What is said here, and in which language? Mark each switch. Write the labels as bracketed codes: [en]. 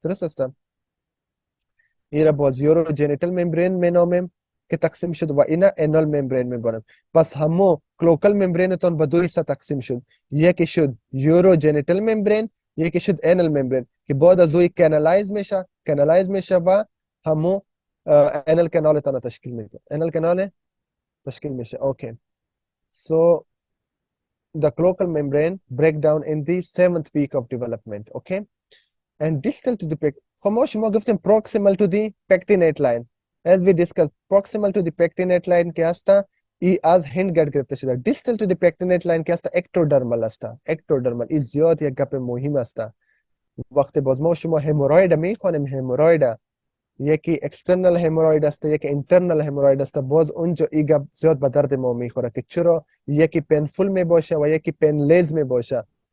[fa] درست است؟ ایرا باز یورو جنیتال ممبرین مینامیم که تقسیم شد و اینا انال ممبرین میبارم. پس همو کلوکال ممبرین تان به دو حصه تقسیم شد. یکی شد یورو جنیتال ممبرین، یکی شد انال ممبرین که بعد از دوی کانالایز میشه و همو انال کانال تان تشکیل میده. انال کانال تشکیل میشه. اوکی. [en] So the cloacal membrane break down in the 7th week of development. Okay. And distal to the [fa] خاموش ما گفتیم [en] proximal to the pectinate line. As we discussed, proximal to the pectinate line [fa] که هسته ای از [en] hindgut [fa] گرفته شده. [en] Distal to the pectinate line [fa] که هسته [en] ectodermal هسته. [fa] ectodermal ای زیاد یک گپ مهم هسته. وقتی باز ما شما هموراید میخوانیم، هموراید یکی اکسترنال هموراید است، یکی اینترنال هموراید است. باز اونجا ای گپ زیاد به درد ما میخوره که چرا یکی پینفول میباشه و یکی پینلیز میباشه.